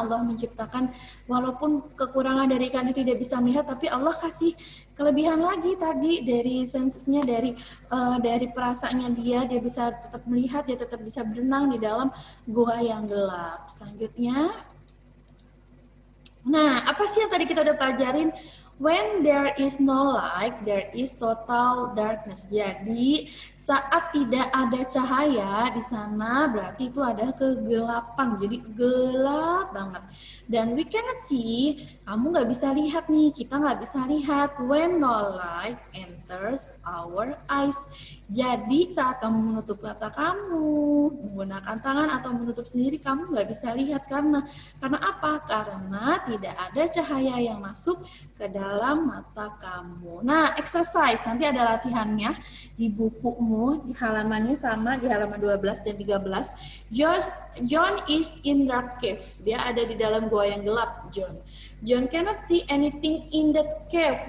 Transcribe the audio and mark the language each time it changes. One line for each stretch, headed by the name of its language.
Indonesian: Allah menciptakan walaupun kekurangan dari ikan itu tidak bisa melihat, tapi Allah kasih kelebihan lagi tadi dari sensesnya, dari perasaannya dia bisa tetap melihat, dia tetap bisa berenang di dalam gua yang gelap. Selanjutnya, nah, apa sih yang tadi kita udah pelajarin?
English: When there is no light, there is total darkness.
Indonesian: Jadi, saat tidak ada cahaya di sana, berarti itu ada kegelapan. Jadi, gelap banget. Dan
English: we cannot see,
Indonesian: kamu nggak bisa lihat nih, kita nggak bisa lihat.
English: When no light enters our eyes.
Indonesian: Jadi, saat kamu menutup mata kamu, menggunakan tangan atau menutup sendiri, kamu nggak bisa lihat. Karena apa? Karena tidak ada cahaya yang masuk ke dalam mata kamu. Nah, exercise, nanti ada latihannya di bukumu, di halamannya sama, di halaman 12 dan 13.
English: John is in dark cave.
Indonesian: Dia ada di dalam gua yang gelap, John.
English: John cannot see anything in the cave.